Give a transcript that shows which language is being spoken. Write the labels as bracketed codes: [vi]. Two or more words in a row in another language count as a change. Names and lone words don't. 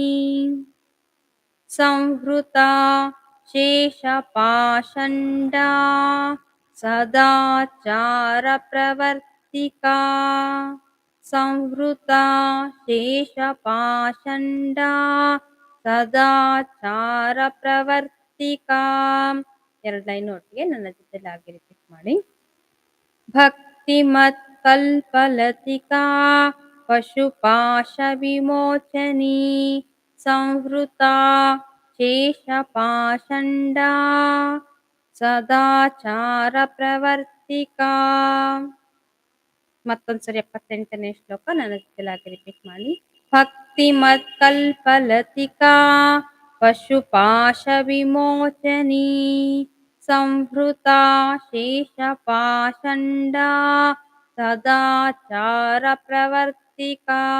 [sa] ಸಂಹೃತ ಶೇಷಪಾಷಂಡ ಸದಾಚಾರ ಪ್ರವರ್ತಿಕಾ. ಸಂಹೃತ ಶೇಷಪಾಷಂಡ ಸದಾಚಾರ ಪ್ರವರ್ತಿಕಾ. [kn] ಎರಡು ಲೈನ್ ಒಟ್ಟಿಗೆ ನನ್ನ ಜೊತೆಲಾಗಿ ರಿಪೀಟ್ ಮಾಡಿ. [sa] ಭಕ್ತಿಮತ್ पक्तिमत्कल्पलतिका पशुपाशविमोचनी संहृता शेषपाषण्डा ಸದಾಚಾರ [kn] ಮತ್ತೊಂದ್ಸರಿ 78ನೇ ಶ್ಲೋಕ ನನ್ನ ಜೊತೆಲಾಗಿ ರಿಪೀಟ್ ಮಾಡಿ. [sa] ಭಕ್ತಿಮತ್ಕಲ್ಪಲತಿಕಾ ಪಶುಪಾಶವಿಮೋಚನೀ ಸಂಹೃತಾ ಶೇಷಪಾಷಂಡಾ ಸದಾಚಾರ ಪ್ರವರ್ತಿಕಾ.